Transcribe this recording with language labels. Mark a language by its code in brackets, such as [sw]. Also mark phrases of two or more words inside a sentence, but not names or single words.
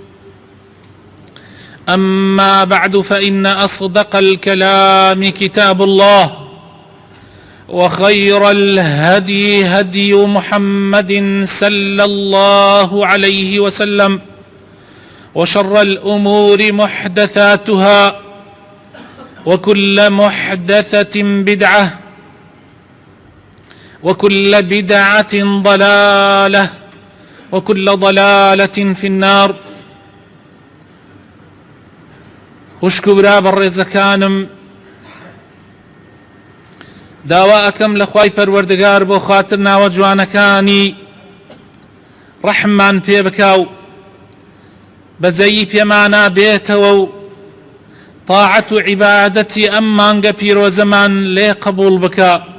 [ar] أما بعد، فإن أصدق الكلام كتاب الله، وخير الهدي هدي محمد صلى الله عليه وسلم، وشر الأمور محدثاتها، وكل محدثة بدعة، وكل بدعة ضلالة، وكل ضلالة في النار. [ckb] خوشک و برا بەڕێزەکانم، داوا ئەکەم لە خوای پەروەردگار بۆ خاتر ناوە جوانەکانی ڕەحممان پێ بکا و بەزەیی پێمانە بێتەوە و تاعەت و عیبادەتی ئەم مانگە پیرۆزەمان لێ قبوڵ بکە.